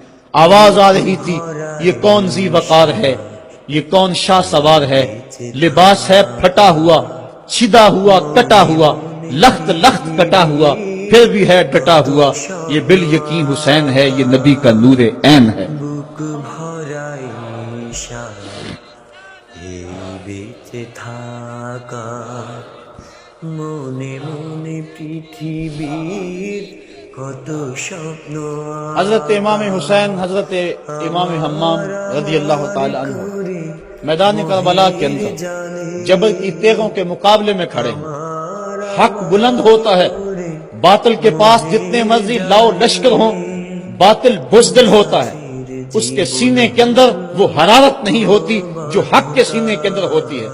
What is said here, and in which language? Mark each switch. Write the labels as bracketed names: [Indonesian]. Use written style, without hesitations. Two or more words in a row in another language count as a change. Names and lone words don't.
[Urdu] آواز آ رہی تھی، یہ کون ذی وقار ہے، یہ کون شاہ سوار ہے، لباس ہے پھٹا ہوا، چھدا ہوا، کٹا ہوا، لخت لخت کٹا ہوا، پھر بھی ہے ڈٹا ہوا، یہ بال یقین حسین ہے، یہ نبی کا نور عین ہے۔ [Bangla] বুক ভরাই শান এই বেঁচে থাকা মনে মনে পৃথিবীর কত স্বপ্ন [Urdu] حضرت امام حسین حضرت امام حمام رضی اللہ تعالی عنہ میدان کربلا کے اندر جبل کی تیغوں کے مقابلے میں کھڑے ہیں۔ حق بلند ہوتا ہے، باطل کے پاس جتنے مرضی لاؤ لشکر ہوں، باطل بزدل ہوتا ہے، اس کے سینے کے اندر وہ حرارت نہیں ہوتی جو حق کے سینے کے اندر ہوتی ہے۔